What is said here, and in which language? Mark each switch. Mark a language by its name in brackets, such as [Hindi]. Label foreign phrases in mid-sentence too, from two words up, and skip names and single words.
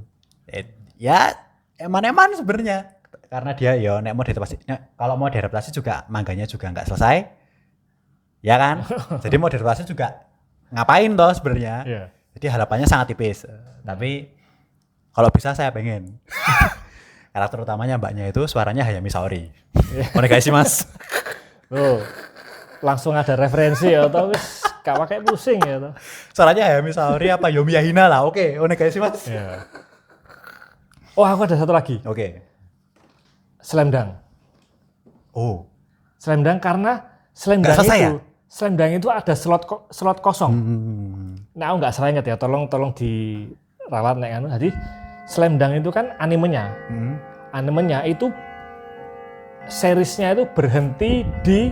[Indonesian] Ya eman-eman sebenarnya. Karena dia ya nek mau diadaptasi, kalau mau diadaptasi juga mangganya juga nggak selesai. Ya kan? Jadi mau diadaptasi juga ngapain toh sebenarnya. Jadi harapannya sangat tipis. Tapi kalau bisa saya pengen karakter utamanya mbaknya itu suaranya Hayami Saori. [Japanese] お願いします. [Indonesian] Langsung ada referensi ya, atau wis gak pakai pusing ya toh. Suaranya Hayami Saori apa Yomiya Hina lah. Oke, [Japanese] お願いします. [Indonesian] Oh, aku ada satu lagi. Slam Dunk. Slam Dunk karena Slam Dunk itu ya? Slam Dunk itu ada slot kosong. Nah, aku nggak salah ingat ya, tolong diralat nek anu. Jadi Slam Dunk itu kan animenya. Animenya itu seriesnya itu berhenti di